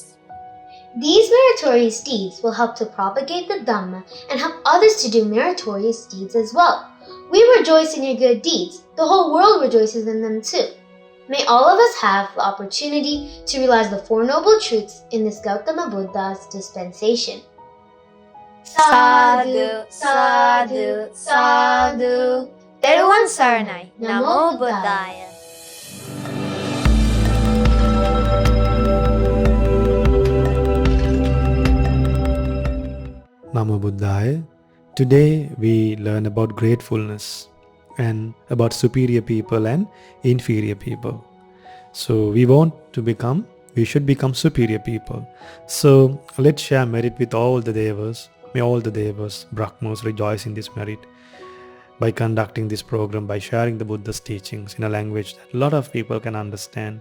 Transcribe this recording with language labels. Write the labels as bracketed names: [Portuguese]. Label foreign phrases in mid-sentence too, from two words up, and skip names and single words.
[English] These meritorious deeds will help to propagate the Dhamma and help others to do meritorious deeds as well. We rejoice in your good deeds. The whole world rejoices in them too. May all of us have the opportunity to realize the Four Noble Truths in this Gautama Buddha's dispensation. [Pali] Sadhu, sadhu, sadhu. Teruan Saranai, Namo Buddhaya. Namo Buddhaya. [English] Today we learn about gratefulness and about superior people and inferior people. So we should become superior people. So let's share merit with all the Devas. May all the Devas, Brahmas rejoice in this merit by conducting this program, by sharing the Buddha's teachings in a language that a lot of people can understand.